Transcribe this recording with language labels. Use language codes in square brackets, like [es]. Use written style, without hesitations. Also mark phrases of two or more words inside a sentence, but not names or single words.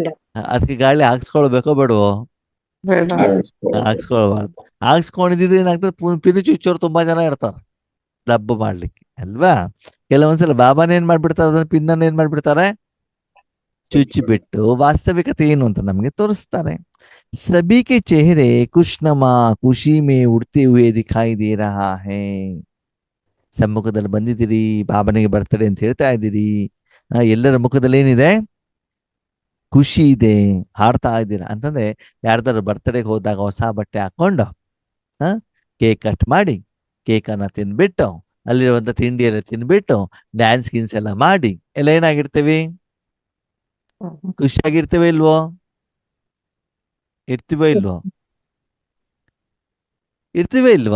[kn] ಅದಕ್ಕೆ ಗಾಳಿ ಹಾಕ್ಸ್ಕೊಳ್ಬೇಕೋ ಬೇಡವೋ, ಬೇಡ. ಹಾಕ್ಸ್ಕೊಳ್ಬಾರ್ದು. ಹಾಕ್ಸ್ಕೊಂಡಿದ್ರೆ ಏನಾಗ್ತದೆ, ಪಿನು ಚುಚ್ಚೋರು ತುಂಬಾ ಜನ ಇರ್ತಾರೆ ಡಬ್ಬ ಮಾಡ್ಲಿಕ್ಕೆ ಅಲ್ವಾ. ಕೆಲವೊಂದ್ಸಲ ಬಾಬಾನ ಏನ್ ಮಾಡ್ಬಿಡ್ತಾರೆ, ಅದನ್ನ ಪಿನ್ನನ್ನು ಏನ್ ಮಾಡ್ಬಿಡ್ತಾರೆ, ಚುಚ್ಚಿಬಿಟ್ಟು ವಾಸ್ತವಿಕತೆ ಏನು ಅಂತ ನಮ್ಗೆ ತೋರಿಸ್ತಾರೆ. [hi] सभी के चेहरे खुशनुमा खुशी में उड़ते हुए दिखाई दे रहा है. [kn] ಸಮ್ಮುಖದಲ್ಲಿ ಬಂದಿದ್ದೀರಿ, ಬಾಬನಿಗೆ ಬರ್ತಡೆ ಅಂತ ಹೇಳ್ತಾ ಇದ್ದೀರಿ. ಎಲ್ಲರ ಮುಖದಲ್ಲಿ ಏನಿದೆ, ಖುಷಿ ಇದೆ, ಹಾಡ್ತಾ ಇದ್ದೀರಾ ಅಂತಂದ್ರೆ ಯಾರ್ದಾರು ಬರ್ತಡೆಗೆ ಹೋದಾಗ ಹೊಸ ಬಟ್ಟೆ ಹಾಕೊಂಡು ಕೇಕ್ ಕಟ್ ಮಾಡಿ, ಕೇಕನ್ನು ತಿಂದ್ಬಿಟ್ಟು, ಅಲ್ಲಿರುವಂತ ತಿಂಡಿ ಎಲ್ಲ ತಿಂದ್ಬಿಟ್ಟು, ಡ್ಯಾನ್ಸ್ ಗಿನ್ಸ್ ಎಲ್ಲ ಮಾಡಿ ಎಲ್ಲ ಏನಾಗಿರ್ತೀವಿ, ಖುಷಿಯಾಗಿರ್ತೇವೆ ಇಲ್ವೋ, ಇರ್ತೀವೋ ಇಲ್ವೋ, ಇರ್ತೀವೇ ಇಲ್ವಾ.